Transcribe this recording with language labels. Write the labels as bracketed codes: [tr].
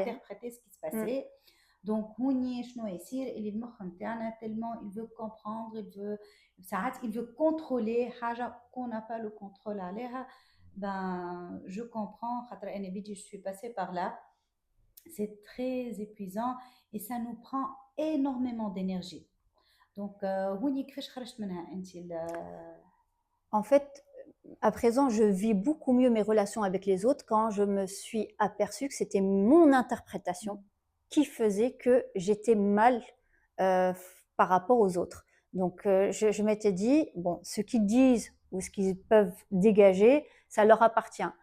[fr] d'interpréter ce qui se passait. Donc, [ar] هوني شنو يصير اللي المخ نتاعنا [fr] tellement il veut comprendre, [ar] ساعات [fr] il veut contrôler [ar] حاجة [fr] qu'on n'a pas le contrôle [ar] عليها. [fr] Ben, je comprends, [ar] خاطر أنا بدي [fr] je suis passée par là. C'est très épuisant et ça nous prend énormément d'énergie. [ar] Donc, هوني كيفاش خرجت منها أنت [fr] En fait, à présent, je vis beaucoup mieux mes relations avec les autres quand je me suis aperçue que c'était mon interprétation qui faisait que j'étais mal par rapport aux autres. Donc, je m'étais dit, bon, ce qu'ils disent ou ce qu'ils peuvent dégager, ça leur appartient.